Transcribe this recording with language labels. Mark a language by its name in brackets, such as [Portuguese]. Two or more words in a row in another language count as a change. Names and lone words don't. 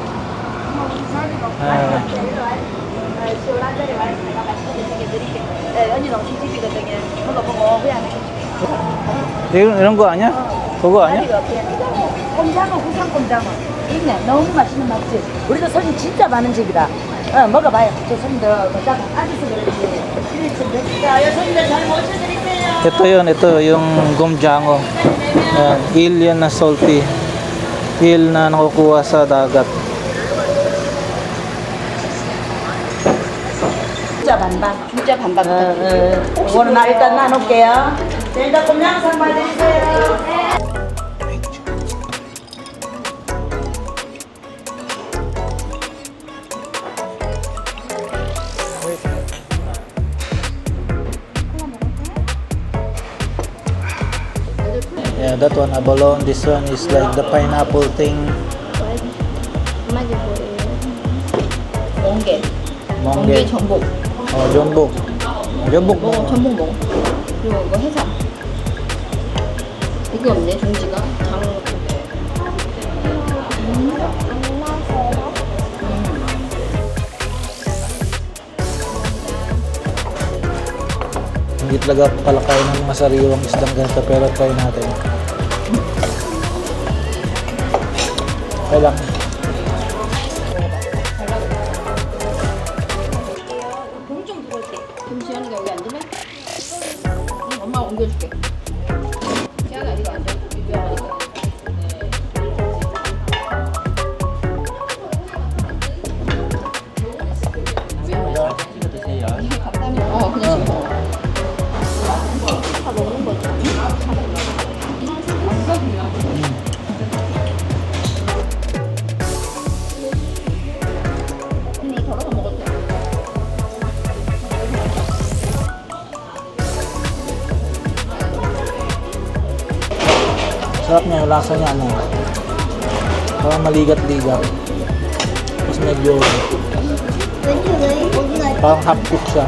[Korean] 이런 거 아니야? 그거 아니야? 꼼장어, 후상 꼼장어. 있네. 너무 맛있는 맛집. 우리도 손님 진짜 많은 집이다. 먹어봐요. 저 손님들 딱 앉아서 그러지. 자, 손님들 잘 모셔드릴게요. [Filipino] Ito yung gomjango. Eel yan na salty. Eel na nakukuha sa dagat. [Korean] 진짜 반반. 진짜 반반. 이거는 나 일단 나눌게요. 자, 일단 꼼장어상 봐드리세요. [English] Yeah, that one abalone. This one is like the pineapple thing. [Korean] 멍게. 멍게. 전복. 전복. 전복. 전복 먹어. 그리고 이거 해삼. 이게 없네, 종지가. 장어 같은데. [Filipino] Hindi talaga pala kain ng mga sariwang isdang ganito pero try natin. Okay lang. [Korean] 좀 두고 올게. 김시현이가 여기 앉으면? 응, 엄마가 옮겨줄게. 시현아, 이거 앉아. 유주야. 그냥 지금 먹어. 덜어서 먹어도 돼. [Filipino] Sarap niya, yung lasa niya ano. Parang maligat-ligat. Tapos medyo parang [English] half cook [Filipino] siya.